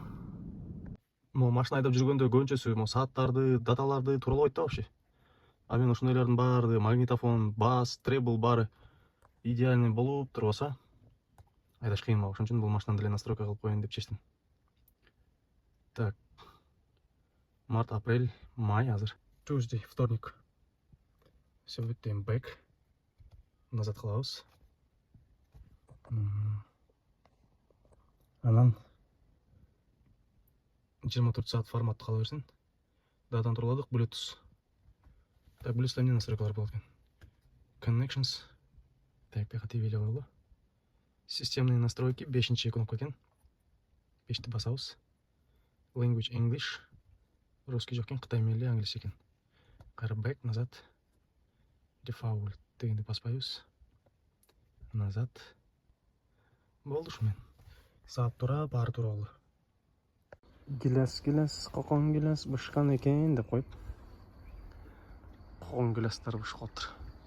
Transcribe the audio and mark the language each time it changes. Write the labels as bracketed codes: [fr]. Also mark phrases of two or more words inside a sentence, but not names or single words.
[ky] Могу машина айдап жүргөндө көбүнчөсү могу сааттарды, даталарды тууралабайт да вообще. А мен ошондойлордун баары, магнитофон, бас, требл баары идеальный болуп турбаса, айдаш кыйын болот. Ошон үчүн бул машинаны деле настройка кылып коеюн деп чечтим. [ru] Так. Март, апрель, май азыр. Tuesday, вторник. Все, бүттем back. [ky] Назад кылабыз. Анан 24 саат форматты кала берсин. Датаны туруладык, Bluetooth. Так, Bluetooth'та эмне настройкалар болот экен? Connections. Так, бияка TV эле болду. [ru] Системные настройки, 5-чи кнопка экен. [ky] 5ти басабыз. [en] Language English. [ky] Русский жок экен, Кытай мели, англис экен. Кайра back, назад. Default дегенди баспайбыз. Назад. Болду ушу мен. Саат тура, баары тууралуу. Гилес, кокон гилес бышкан экен деп коюп. Кокон гилестер бышкып калыптыр.